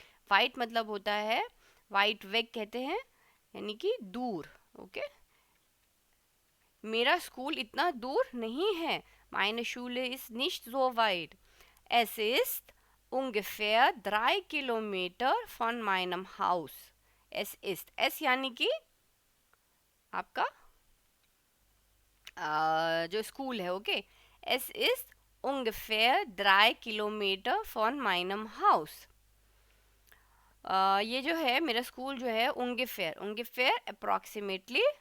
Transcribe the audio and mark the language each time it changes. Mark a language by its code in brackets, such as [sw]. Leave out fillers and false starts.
[hi] White मतलब होता है, वाइट वेग कहते हैं, यानी कि दूर. ओके, मेरा स्कूल इतना दूर नहीं है. [de] meine Schule ist nicht so weit. es ist ungefähr 3 Kilometer von meinem Haus. [hi] es यानी कि आपका जो स्कूल है. [de] ओके, es ist ungefähr 3 Kilometer von meinem Haus. [hi] ये जो है मेरा स्कूल जो है ungefähr अप्रॉक्सीमेटली.